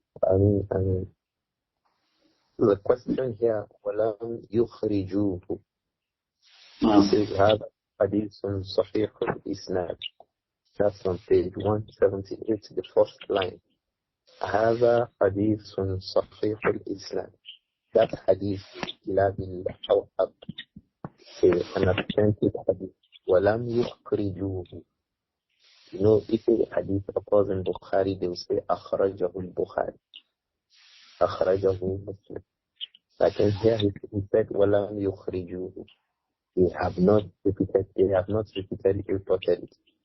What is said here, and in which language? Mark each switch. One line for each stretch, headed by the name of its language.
English: I mean, the question here,
Arabic: وَلَمْ يُخْرِجُوهُ.
English: He says,
Arabic: هذا حديث صحيح الإسناد.
English: That's on page 178, the first line.
Arabic: هذا حديث صحيح الإسناد.
English: That hadith,
Arabic: لا بالله أو أب.
English: An authentic hadith.
Arabic: وَلَمْ يُخْرِجُوهُ.
English: You know, if a hadith occurs in Bukhari, they will say,
Arabic: أخرجه البخاري. أخرجه مسلم.
English: Like in here, he said,
Arabic: وَلَمْ يُخْرِجُوهُ.
English: They have not repeatedly reported it.